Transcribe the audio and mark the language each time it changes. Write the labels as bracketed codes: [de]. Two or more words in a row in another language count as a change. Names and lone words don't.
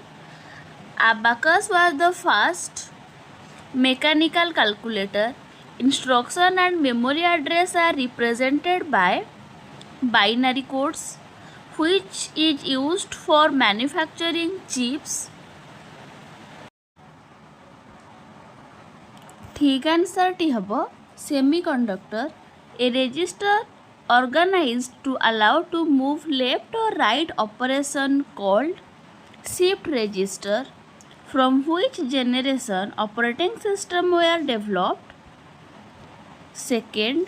[en] Abacus was the first mechanical calculator. Instruction and memory address are represented by binary codes. Which is used for manufacturing chips? [bn] ঠিক আনসার টি হবো semiconductor. [en] A register organized to allow to move left or right operation called shift register. From which generation operating system were developed? Second.